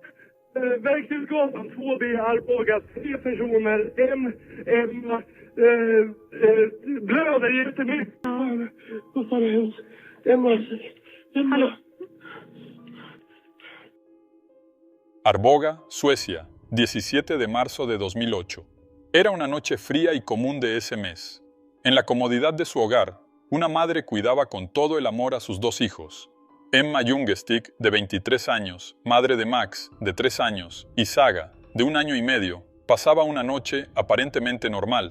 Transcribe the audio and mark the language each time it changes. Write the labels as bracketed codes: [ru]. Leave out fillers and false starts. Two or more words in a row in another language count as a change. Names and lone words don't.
[sv] Verkshusgatan 2B, Arboga. 3 personer. En blöder jättemycket. Vad fan har hänt? Hallå? [es] Arboga, Suecia, 17 de marzo de 2008. Era una noche fría y común de ese mes. En la comodidad de su hogar, una madre cuidaba con todo el amor a sus 2 hijos. Emma Ljungstick, de 23 años, madre de Max, de 3 años, y Saga, de 1 año y medio, pasaba una noche aparentemente normal.